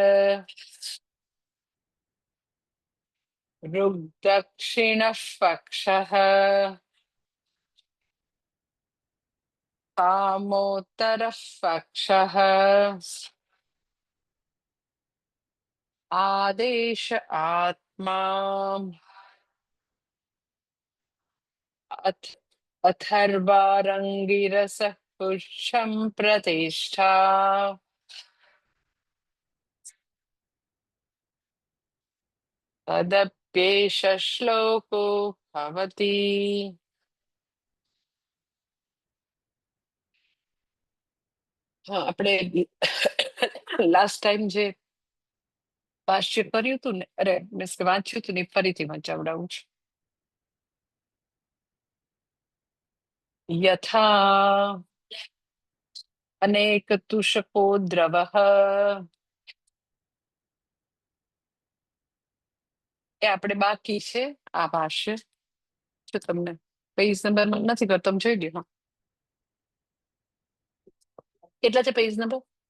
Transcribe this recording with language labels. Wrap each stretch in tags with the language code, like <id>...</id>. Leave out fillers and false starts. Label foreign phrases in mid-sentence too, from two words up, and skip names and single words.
<sa>ऋग्दक्षिणः पक्षः कामोत्तरः पक्षः आदेश आत्मा अथ अथर्वारङ्गिरसः पुच्छं प्रतिष्ठा तदप्येष श्लोको भवति</sa> <gu>હા આપણે</gu> <en>last time</en> <gu>જે ભાષ્ય કર્યું હતું ને અરે મીન્સ કે વાંચ્યું હતું ને એ ફરીથી વંચાવડાવું છું</gu> <sa>यथा अनेक तुषको द्रवः</sa> <gu>એ આપણે બાકી છે આ ભાષ્ય જો તમને</gu> <en>page number</en> <gu>નથી કરતો તમે જોઈ લ્યો હા કેટલા છે</gu> <en>page number</en>